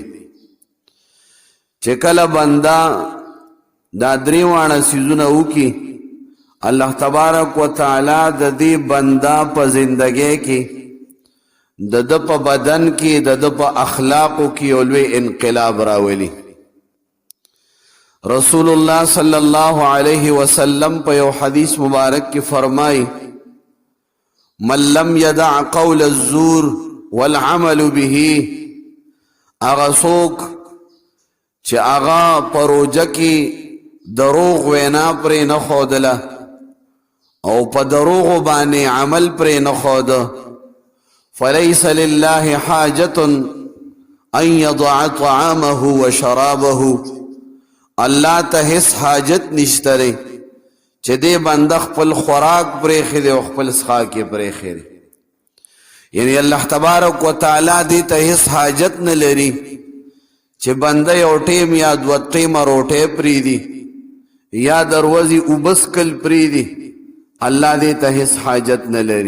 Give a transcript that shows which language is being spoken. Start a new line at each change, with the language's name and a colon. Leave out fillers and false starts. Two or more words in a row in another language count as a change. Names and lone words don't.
Pashto: چې کله بنده دا درې واړه څیزونه وکړي، الله تبارک و تعالی د دې بنده په زندګۍ کې، د ده په بدن کې، د ده په اخلاقو کې یو لوی انقلاب راولي. رسول الله
Arabic: صلی الله علیه وسلم
Pashto: په یو حدیث مبارک کې فرمای:
Arabic: من لم يدع قول الزور والعمل به،
Pashto: اغا څوک چې اغا په روجه کې دروغ وینا پرې نه ښودله او په دروغو باندې عمل پرې نه ښوده،
Arabic: فلیس لله حاجة ان يضع طعامه وشرابه،
Pashto: الله ته هیڅ حاجت نشته دی چې دې بنده خپل خوراک پرېښی دی او خپل څښاک یې پرېښی دی. یعنی الله تبارک و تعالی دې ته هیڅ حاجت نه لري چې بنده یو ټیم یا دوه ټیمه روټۍ پرېږدي یا د ورځې اوبه څښل پرېږدي، الله دې ته هیڅ حاجت نه لري.